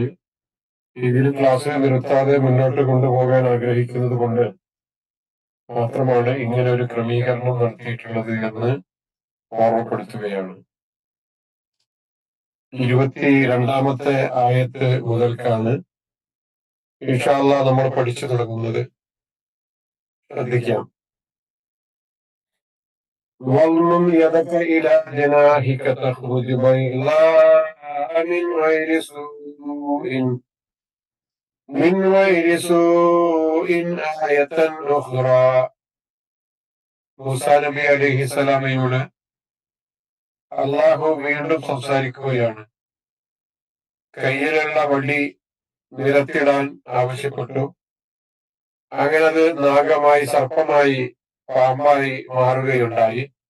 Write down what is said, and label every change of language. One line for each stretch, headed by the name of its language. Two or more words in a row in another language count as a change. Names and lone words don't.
Malayalam: ഇതിന് ക്ലാസ് നിർത്താതെ മുന്നോട്ട് കൊണ്ടുപോകാൻ ആഗ്രഹിക്കുന്നത് കൊണ്ട് മാത്രമാണ് ഇങ്ങനെ ഒരു ക്രമീകരണം നടത്തിയിട്ടുള്ളത് എന്ന് ഓർമ്മപ്പെടുത്തുകയാണ്. 22-ാമത്തെ ആയത്ത് മുതൽക്കാണ്
Arabic: إن شاء الله
Malayalam: നമ്മൾ പഠിച്ചു തുടങ്ങുന്നത്. ശ്രദ്ധിക്കാം.
Arabic: واضمم يدك إلى جناحك تخرج بيضاء من غير سوء آية أخرى.
Malayalam: മൂസാ നബി അലൈഹിസ്സലാമയോട് അള്ളാഹു വീണ്ടും സംസാരിക്കുകയാണ്. കയ്യിലുള്ള വടി നിലത്തിടാൻ ആവശ്യപ്പെട്ടു. അങ്ങനെ അത് നാഗമായി, സർപ്പമായി, പാമ്പായി മാറുകയുണ്ടായി.